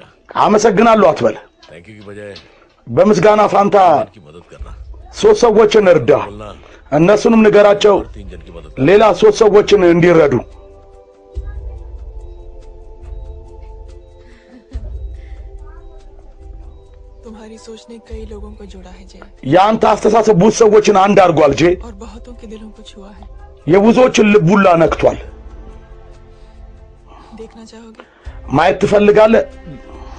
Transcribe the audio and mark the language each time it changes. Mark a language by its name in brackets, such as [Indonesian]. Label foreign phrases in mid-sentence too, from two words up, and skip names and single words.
[Amharic] አመሰግናለሁ አትበል። [English] thank you [Hindi] की बजाय [Amharic] በምስጋና ፋንታ [Hindi] की मदद करना [Amharic] 3 ሰዎችን እርዳ። እነሱንም ንገራቸው [Hindi] 3 जन की मदद [Amharic] ሌላ 3 ሰዎችን እንዲረዱ። [Hindi] तुम्हारी सोच ने कई लोगों को जोड़ा है जय [Amharic] ያንተ አስተሳሰብ ብዙ ሰዎችን አንድ አድርጓል ጄ። [Hindi] और बहुतों के दिलों को छुआ है [Amharic] የብዙዎችን ልቡላ ነክቷል። [Hindi] देखना चाहोगे [Amharic] ማየት ትፈልጋለህ?